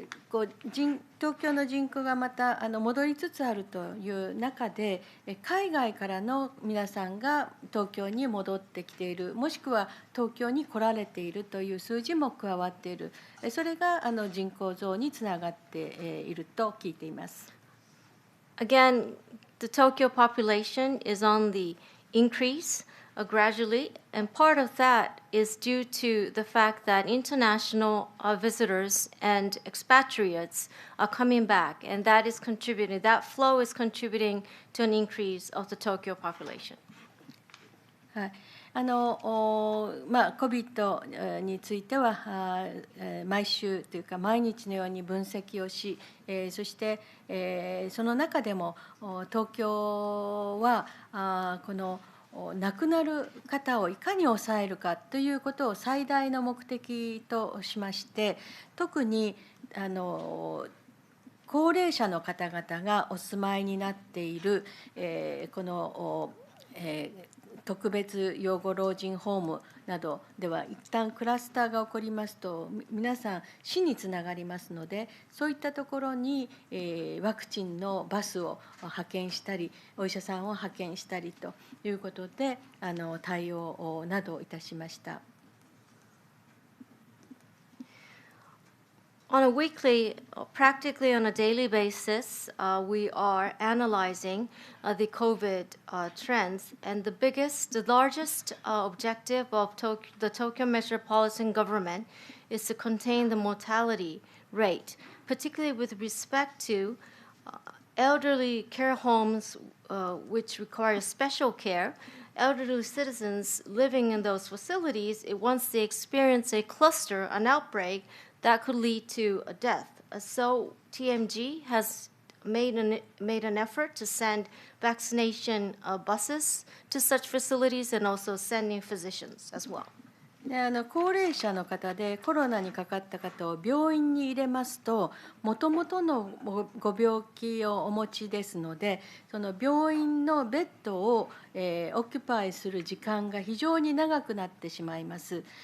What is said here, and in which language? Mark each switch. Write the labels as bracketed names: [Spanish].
[Japanese] 東京の人口がまた戻りつつあるという中で、海外からの皆さんが東京に戻ってきている、もしくは東京に来られているという数字も加わっている、それが人口増につながっていると聞いています。 [English] Again, the Tokyo population is on the increase gradually, and part of that is due to the fact that international visitors and expatriates are coming back, and that is contributing, that flow is contributing to an increase of the Tokyo population. [Japanese] はい、COVID については毎週というか毎日のように分析をし、そしてその中でも東京はこの亡くなる方をいかに抑えるかということを最大の目的としまして、特に高齢者の方々がお住まいになっているこの特別養護老人ホームなどでは一旦クラスターが起こりますと皆さん死につながりますので、そういったところにワクチンのバスを派遣したりお医者さんを派遣したりということで対応などいたしました。 [English] On a weekly, practically on a daily basis, we are analyzing the COVID trends, and the largest objective of the Tokyo Metropolitan Government is to contain the mortality rate, particularly with respect to elderly care homes which require special care. Elderly citizens living in those facilities, once they experience a cluster, an outbreak, that could lead to a death. So TMG has made an effort to send vaccination buses to such facilities and also sending physicians as well. [Japanese] 高齢者の方でコロナにかかった方を病院に入れますと、もともとのご病気をお持ちですので、その病院のベッドをオキュパイする時間が非常に長くなってしまいます。